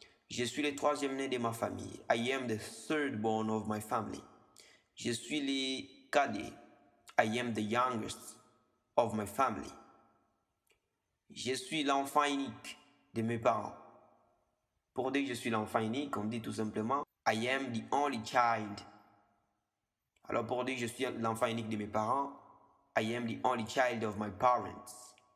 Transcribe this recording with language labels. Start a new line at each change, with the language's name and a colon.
French: Je suis le troisième né de ma famille.
English: I am the third born of my family.
French: Je suis le cadet.
English: I am the youngest of my family.
French: Je suis l'enfant unique de mes parents. Pour dire que je suis l'enfant unique, on dit tout simplement
English: I am the only child.
French: Alors pour dire que je suis l'enfant unique de mes parents,
English: I am the only child of my parents.